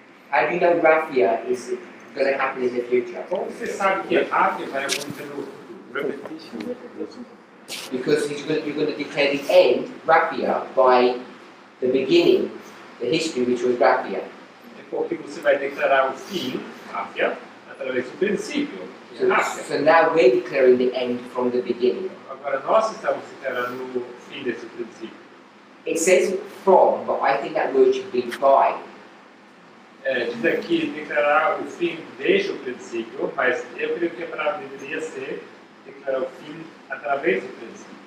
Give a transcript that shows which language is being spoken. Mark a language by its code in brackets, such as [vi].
[en] How do you know Raphia is going to happen in the future? [pt] Como você sabe que Ráfia vai acontecer no futuro? [en] Repetition. Because you're going to declare the end, Raphia, by the beginning, the history which was Raphia. [pt] É porque você vai declarar o fim, Ráfia, através do princípio, que é Ráfia. [en] So now we're declaring the end from the beginning. [pt] Agora nós estamos declarando o fim desse princípio. [en] It says from, but I think that word should be by. [pt] Diz aqui declarar o fim desde o princípio, mas eu creio que a palavra deveria ser declarar o fim através do princípio.